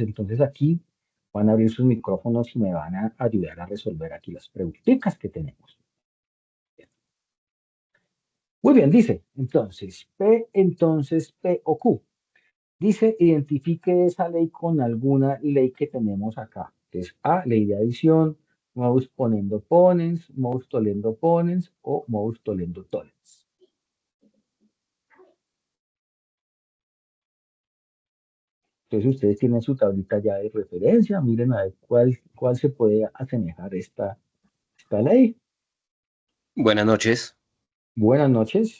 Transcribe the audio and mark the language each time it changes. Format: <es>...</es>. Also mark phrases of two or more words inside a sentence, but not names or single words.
<es>Entonces aquí van a abrir sus micrófonos y me van a ayudar a resolver aquí las preguntitas que tenemos. Muy bien, dice, entonces P o Q. Dice, identifique esa ley con alguna ley que tenemos acá, que es A, ley de adición,</es> <la>modus ponendo ponens, modus tollendo ponens o modus tollendo tollens.</la> <es>Entonces ustedes tienen su tablita ya de referencia, miren a ver cuál se puede asemejar esta ley. Buenas noches. Buenas noches.</es>